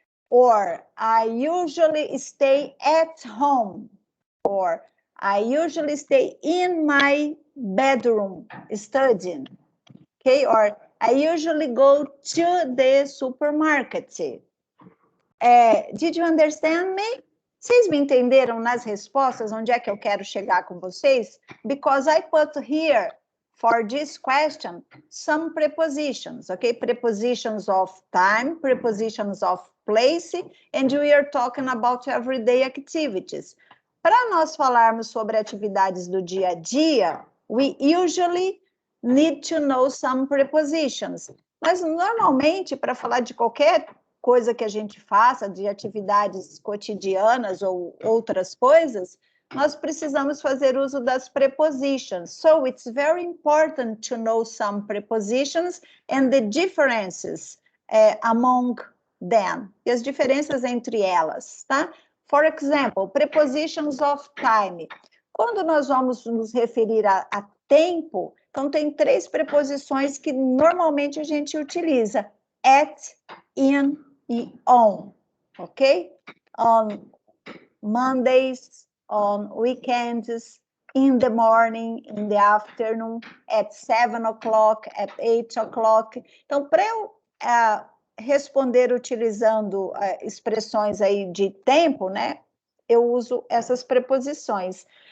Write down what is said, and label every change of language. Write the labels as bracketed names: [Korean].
[English] Or I usually stay at home, or I usually stay in my bedroom studying, okay? Or I usually go to the supermarket. Did you understand me? [Portuguese] Vocês me entenderam nas respostas onde é que eu quero chegar com vocês? [English] Because I put here, for this question, some prepositions, okay? Prepositions of time, prepositions of place, and we are talking about everyday activities. [Portuguese] Para nós falarmos sobre atividades do dia a dia, [English] we usually need to know some prepositions. [Portuguese] Mas, normalmente, para falar de qualquer coisa que a gente faça, de atividades cotidianas ou outras coisas, nós precisamos fazer uso das prepositions. [English] So, it's very important to know some prepositions and the differences among [Portuguese] than, e as diferenças entre elas, tá? [English] For example, prepositions of time. [Portuguese] Quando nós vamos nos referir a tempo, então tem 3 preposições que normalmente a gente utiliza: at, in e on, ok? [English] On Mondays, on weekends, in the morning, in the afternoon, at 7 o'clock, at 8 o'clock. [Portuguese] Então, para eu responder utilizando expressões aí de tempo, né? Eu uso essas preposições.